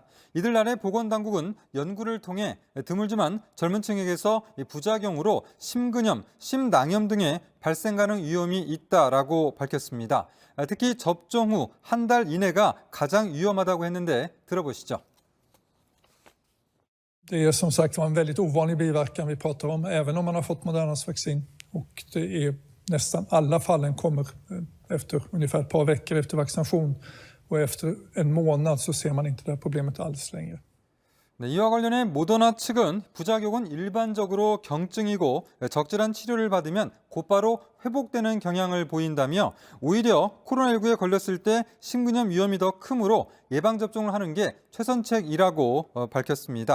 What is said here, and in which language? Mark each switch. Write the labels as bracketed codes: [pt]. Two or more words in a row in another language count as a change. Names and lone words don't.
[ko] 이들나라의 보건당국은 연구를 통해 드물지만 젊은 층에게서 부작용으로 심근염, 심낭염 등의 발생 가능 위험이 있다라고 밝혔습니다. 특히 접종 후 한 달 이내가 가장 위험하다고 했는데 들어보시죠. [sv] Det är som sagt en väldigt ovanlig biverkan vi pratar om, även om man har fått Modernas vaccin. Och det är nästan alla fallen kommer efter ungefär ett par veckor efter vaccination. Och efter en månad så ser man inte det här problemet alls längre. [ko] 네, 이와 관련해 모더나 측은 부작용은 일반적으로 경증이고 적절한 치료를 받으면 곧바로 회복되는 경향을 보인다며 오히려 코로나19에 걸렸을 때 심근염 위험이 더 크므로 예방접종을 하는 게 최선책이라고 밝혔습니다.